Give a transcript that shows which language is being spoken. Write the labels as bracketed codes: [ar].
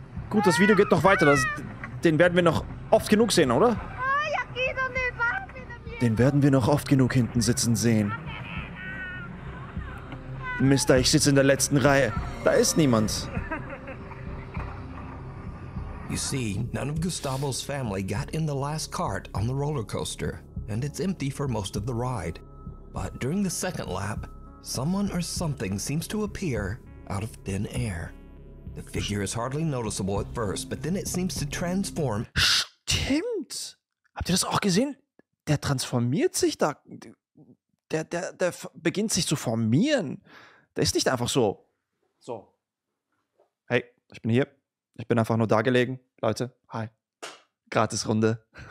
[de] Gut, das Video geht noch weiter. Den werden wir noch oft genug sehen, oder? Den werden wir noch oft genug hinten sitzen sehen. Mister, ich sitze in der letzten Reihe. Da ist niemand. [en] You see, none of Gustavo's family got in the last cart on the roller coaster, and it's empty for most of the ride. But during the second lap, someone or something seems to appear out of thin air. The figure is hardly noticeable at first, but then it seems to transform. [de] Stimmt. Habt ihr das auch gesehen? Der transformiert sich da. Der beginnt sich zu formieren. Der ist nicht einfach so. So. Hey, ich bin hier. Ich bin einfach nur da gelegen. Leute, hi. Gratisrunde.